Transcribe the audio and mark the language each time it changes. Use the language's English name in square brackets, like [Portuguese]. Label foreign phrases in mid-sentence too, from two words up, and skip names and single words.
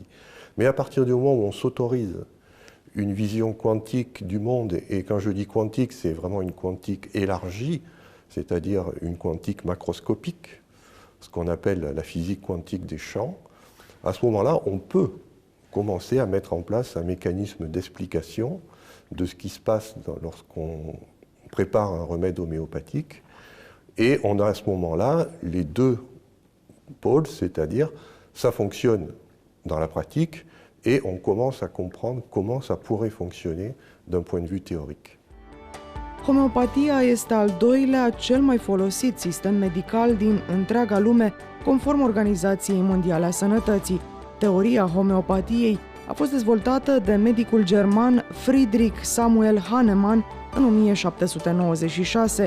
[French] Mais à partir du moment où on s'autorise une vision quantique du monde, et quand je dis quantique, c'est vraiment une quantique élargie, c'est-à-dire une quantique macroscopique, ce qu'on appelle la physique quantique des champs, à ce moment-là, on peut commencer à mettre en place un mécanisme d'explication de ce qui se passe lorsqu'on prépare un remède homéopathique. Et on a à ce moment-là les deux pôles, c'est-à-dire ça fonctionne dans la pratique et on commence à comprendre comment ça pourrait fonctionner d'un point de vue théorique. [Romanian] Homeopatia este al doilea cel mai folosit sistem medical din întreaga lume, conform Organizației Mondiale a Sănătății. Teoria homeopatiei a fost dezvoltată de medicul german Friedrich Samuel Hahnemann în 1796.